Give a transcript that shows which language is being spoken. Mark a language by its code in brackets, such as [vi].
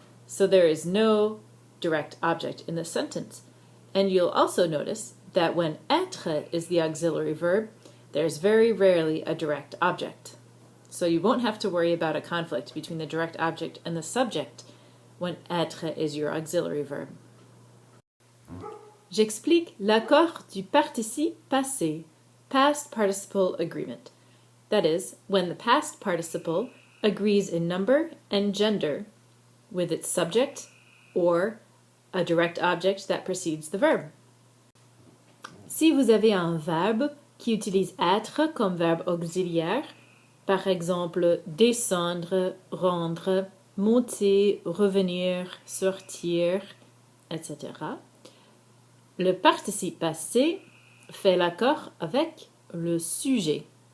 [en] So there is no direct object in this sentence. And you'll also notice that when être is the auxiliary verb, there's very rarely a direct object. So you won't have to worry about a conflict between the direct object and the subject when être is your auxiliary verb. [fr] J'explique l'accord du participe passé, [en] past participle agreement. That is, when the past participle agrees in number and gender with its subject or a direct object that precedes the verb. [fr] Si vous avez un verbe qui utilise être comme verbe auxiliaire, par exemple descendre, rendre, monter, revenir, sortir, etc., le participe passé fait l'accord avec le sujet.